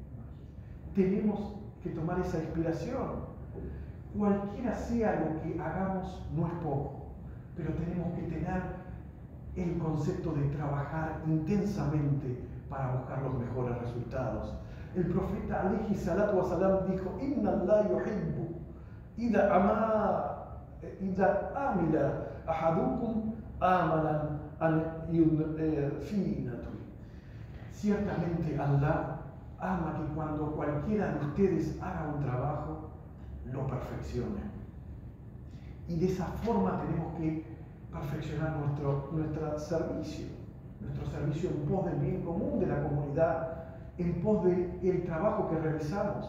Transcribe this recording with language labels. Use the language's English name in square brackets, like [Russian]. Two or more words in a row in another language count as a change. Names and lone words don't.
[Spanish] Tenemos que tomar esa inspiración. cualquiera sea lo que hagamos, no es poco, pero tenemos que tener el concepto de trabajar intensamente para buscar los mejores resultados. El profeta [Arabic] عليه الصلاة والسلام [Spanish] dijo: [Arabic] إن الله يحب إذا عمل أحدكم عملا أن يدفنه. [Spanish] Ciertamente Allah ama que cuando cualquiera de ustedes haga un trabajo, lo perfeccione. Y de esa forma tenemos que perfeccionar nuestro servicio en pos del bien común de la comunidad, en pos del trabajo que realizamos.